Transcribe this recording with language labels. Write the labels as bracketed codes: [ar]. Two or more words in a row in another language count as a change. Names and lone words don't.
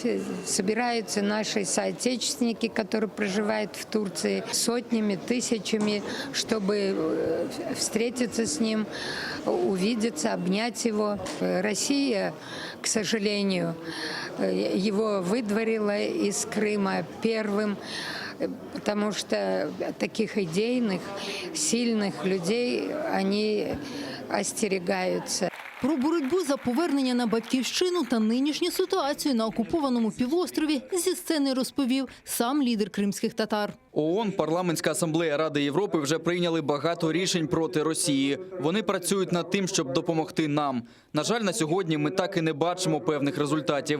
[ru] Собираются наши соотечественники, которые проживают в Турции, сотнями, тысячами, чтобы встретиться с ним, увидеться, обнять его. Россия, к сожалению, его выдворила из Крыма первым, потому что таких идейных, сильных людей они остерегаются. [uk] Про боротьбу за повернення на батьківщину та нинішню ситуацію на окупованому півострові зі сцени розповів сам лідер кримських татар. ООН, Парламентська асамблея Ради Європи вже прийняли багато рішень проти Росії. Вони працюють над тим, щоб допомогти нам. На жаль, на сьогодні ми так і не бачимо певних результатів.